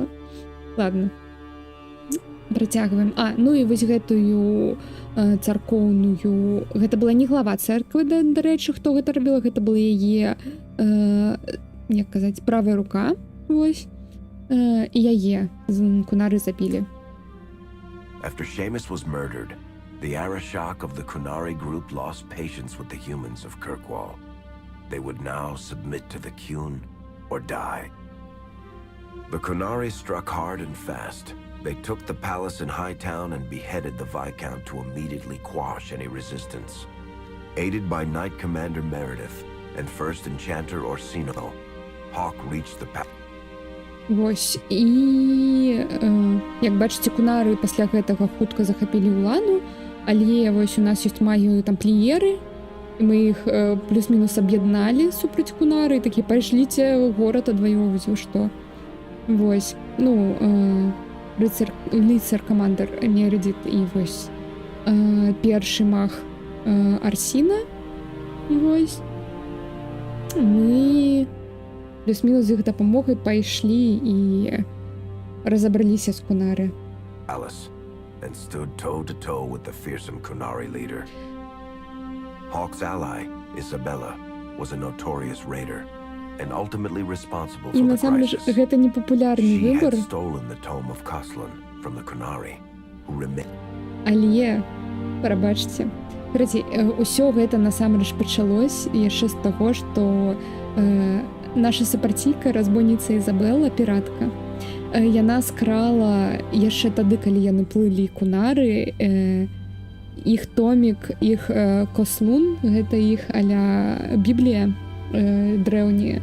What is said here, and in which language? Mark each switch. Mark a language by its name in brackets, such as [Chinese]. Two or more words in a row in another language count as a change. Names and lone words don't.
[Belarusian] Ладно. Працягваем. І вось гэтую царкоўную... Гэта была не глава цэрквы, дарэчы, хто гэта рабіла. Гэта была яе, як казаць, правая рука. Вось. І яе Кунары забілі. [English] After Seamus was murdered, the Arishok of the Qunari group lost patience with the humans of Kirkwall. They would now submit to the Qun or die. The Qunari struck hard and fast. They took the palace in Hightown and beheaded the Viscount to immediately quash any resistance. Aided by Knight Commander Meredith and First Enchanter Orsino, Hawk reached the palace. [Belarusian] Вось, і, як бачыце, Кунары пасля гэтага хутка захапілі ўладу, Але вось у нас ёсць магію тампліеры, і мы іх плюс-мінус аб'ядналі супраць Кунары, і такі пайшліце горад адваёўваць, вы што. Вось, ну, лицар-камандыр Мередит і вось першы маг Арсіна. Вось. Мы плюс-мінус з іх дапамогай пайшлі і разабраліся з Кунары. [English] Alice, and stood toe-to-toe with the fearsome Kunari leader. Hawk's ally, Isabella, was a notorious raider and ultimately responsible [Belarusian] І [English] for the [Belarusian] насамрэч [English] crisis. [Belarusian] гэта непапулярны [English] She [Belarusian] выбар, [English] had stolen the tome of Koslan from the Kunari, who remained. [Belarusian] але прабачце. Карацей, усё гэта насамрэч пачалось яшчэ з таго, што наша сапарційка, разбойніца Ізабелла, піратка, яна скрала яшчэ тады, калі яны плылі Кунары, іх томік, іх Кослун, гэта іх а-ля Біблія дрэўнія.